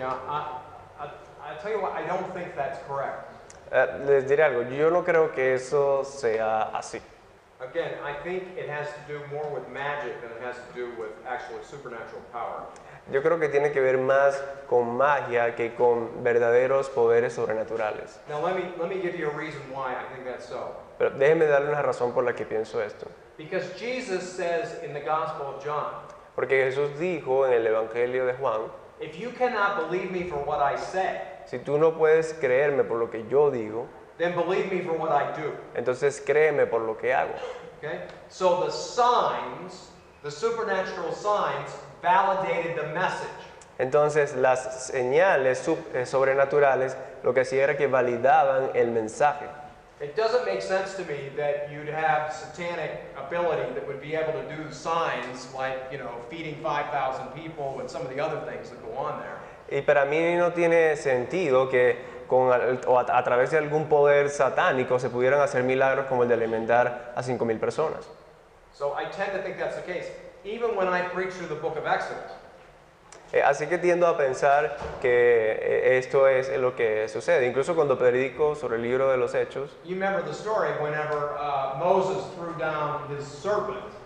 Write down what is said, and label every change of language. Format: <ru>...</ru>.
<en>I tell you what, I don't think that's correct.</en> <es>Les diré algo, yo no creo que eso sea así.</es> <en>Again, I think it has to do more with magic than it has to do with actually supernatural power.</en> <es>Yo creo que tiene que ver más con magia que con verdaderos poderes sobrenaturales.</es> <en>Now let me give you a reason why I think that's so.</en> <es>Pero déjeme darle una razón por la que pienso esto.</es> <en>Because Jesus says in the Gospel of John,</en> <es>Porque Jesús dijo en el Evangelio de Juan,</es> <en>if you cannot believe me for what I say,</en> <es>si tú no puedes creerme por lo que yo digo,</es> <en>then believe me for what I do.</en> <es>entonces créeme por lo que hago.</es> <en>Okay? So the signs, the supernatural signs, validated the message.</en> <es>Entonces las señales sobrenaturales lo que hacía era que validaban el mensaje.</es> <en>It doesn't make sense to me that you'd have satanic ability that would be able to do signs like, feeding 5,000 people and some of the other things that go on there.</en> <es>Y para mí no tiene sentido que a través de algún poder satánico se pudieran hacer milagros como el de alimentar a 5,000 personas.</es> <en>So I tend to think that's the case. Even when I preach through the book of Exodus,</en> <es>Así que tiendo a pensar que esto es lo que sucede. Incluso cuando predico sobre el libro de los Hechos,</es> <en>You remember the story whenever Moses threw down his serpent.</en>